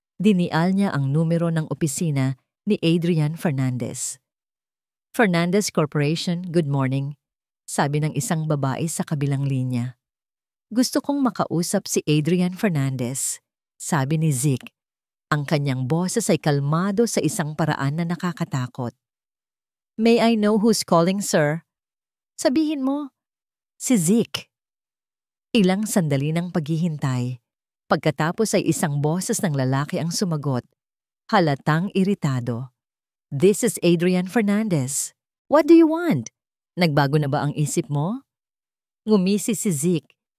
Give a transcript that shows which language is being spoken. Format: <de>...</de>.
<tl>Dinial niya ang numero ng opisina ni Adrian Fernandez. Fernandez Corporation,</tl> <en>good morning,</en> <tl>sabi ng isang babae sa kabilang linya. Gusto kong makausap si Adrian Fernandez, sabi ni Zeke. Ang kanyang boses ay kalmado sa isang paraan na nakakatakot.</tl> <en>May I know who's calling, sir?</en> <tl>Sabihin mo, si Zeke. Ilang sandali ng paghihintay. Pagkatapos ay isang boses ng lalaki ang sumagot. Halatang iritado.</tl> <en>This is Adrian Fernandez. What do you want?</en> <tl>Nagbago na ba ang isip mo? Ngumisi si Zeke.</tl>